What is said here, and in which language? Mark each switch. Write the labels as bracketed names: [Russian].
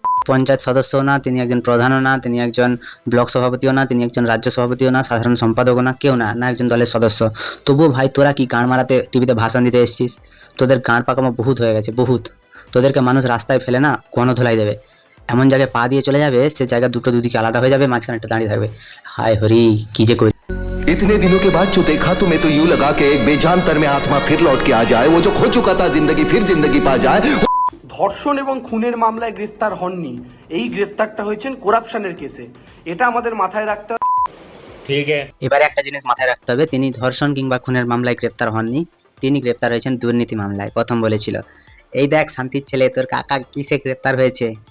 [Bangla] পঞ্চায়েত সদস্যও না, তিনি একজন প্রধানও না, তিনি একজন ব্লক সভাপতিও না, তিনি একজন রাজ্য সভাপতিও না, সাধারণ সম্পাদকও না, কেউ না, না একজন দলের সদস্য। তবুও ভাই তোরা কি গাঁড় মারাতে টিভিতে ভাষণ দিতে এসেছিস? তোদের গাঁড় পাকামো বহুত হয়ে গেছে, বহুত। তোদেরকে মানুষ রাস্তায় ফেলে না গণধোলাই দেবে, এমন জায়গায় পা দিয়ে চলে যাবে সে জায়গা দুটো দুদিকে আলাদা হয়ে যাবে, মাঝখানে একটা দাঁড়িয়ে থাকবে। হায় হরি কি যে করি। [Hindi] इतने दिनों के बाद जो देखा तुम्हें तो यूं लगा कि एक बेजान तर में आत्मा फिर लौट के आ जाए, वो जो खो चुका था जिंदगी फिर जिंदगी पा जाए। [Bangla] ধর্ষণ এবং খুনের মামলায় গ্রেফতার হননি, এই গ্রেফতারটা হয়েছেন করাপশনের কেসে। এটা আমাদের মাথায় রাখতে হবে। ঠিক আছে, এবারে একটা জিনিস মাথায় রাখতে হবে, তিনি ধর্ষণ কিংবা খুনের মামলায় গ্রেপ্তার হননি, তিনি গ্রেপ্তার হয়েছেন দুর্নীতি মামলায়। প্রথম বলেছিল এই দেখ শান্তির ছেলে তোর কাকা কিসে গ্রেপ্তার হয়েছে,